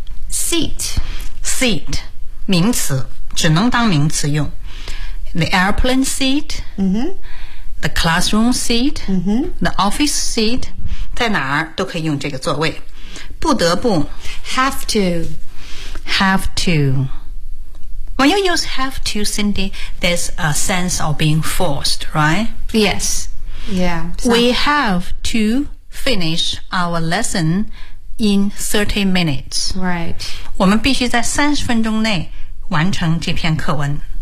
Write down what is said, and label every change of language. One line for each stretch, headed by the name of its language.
English: Seat.
Chinese: Seat. 名词，只能当名词用。
English: The airplane seat.、 Mm-hmm. The classroom seat.、 Mm-hmm. The office seat.
Chinese: 在哪儿都可以用这个座位。不得不
English: Have to. Have to. When you use have to, Cindy, there's a sense of being forced, right? Yes. Yeah.、 So. We have to finish our lesson in 30 minutes. Right.
Chinese: 我们必须在30分钟内完成这篇课文。